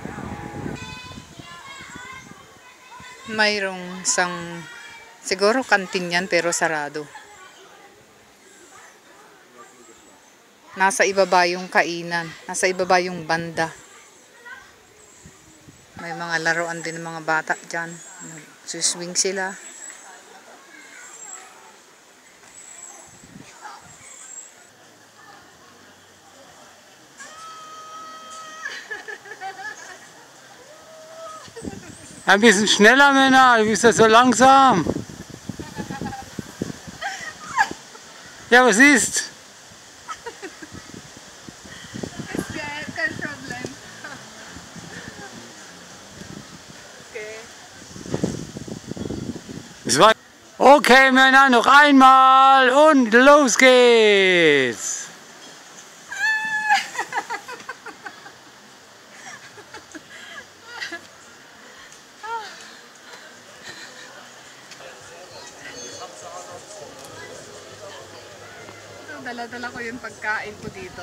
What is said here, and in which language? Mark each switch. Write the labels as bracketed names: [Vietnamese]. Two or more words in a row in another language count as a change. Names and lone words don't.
[Filipino] Mayroong siguro kantin yan pero sarado. Nasa ibaba yung kainan, nasa ibaba yung banda. May mga laruan din ng mga bata dyan. Suswing sila. [German] Ein bisschen schneller, Männer, du bist ja so langsam. Ja, was ist? Kein Problem. Okay. Okay, Männer, noch einmal und los geht's. [Filipino] Dala-dala ko yung pagkain ko dito.